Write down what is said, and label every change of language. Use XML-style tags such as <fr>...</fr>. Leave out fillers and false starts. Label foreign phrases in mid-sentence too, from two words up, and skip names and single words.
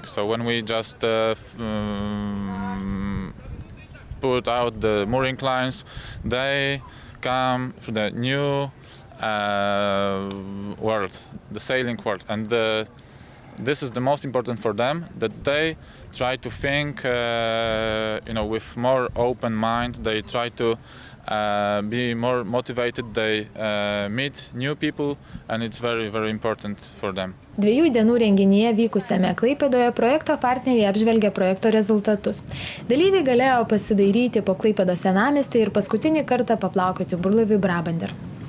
<en>So when we just put out the mooring lines, they come to the new world, the sailing world, and this is the most important for them, that they try to think with more open mind. They try to be more motivated. They meet new people, and it's very, very important for them.</en> <lt>2 dienų renginyje vykusiame Klaipėdoje projekto partneriai apžvelgė projekto rezultatus. Dalyviai galėjo pasidairyti po Klaipėdos senamiestį ir paskutinį kartą paplaukioti burlaiviui Brabander.</lt>